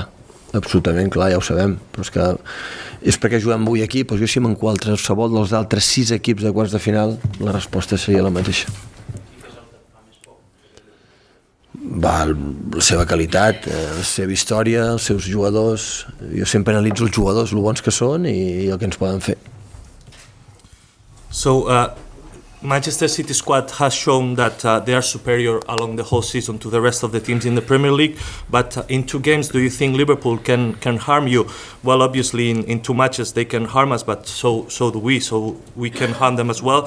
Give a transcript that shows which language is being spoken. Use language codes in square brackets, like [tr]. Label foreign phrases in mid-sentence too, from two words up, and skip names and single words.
[ca] Absolutament, clar, ja ho sabem, però és perquè juguem avui aquí, doncs jo si en qualsevol dels altres 6 equips de quarts de final la resposta seria la mateixa. La seva qualitat, la seva història, els seus jugadors. Jo sempre analitzo els jugadors, el bons que són i el que ens poden fer. [en] So, Manchester City squad has shown that they are superior along the whole season to the rest of the teams in the Premier League, but in 2 games do you think Liverpool can harm you? Well, obviously in 2 matches they can harm us, but so do we, so we can harm them as well.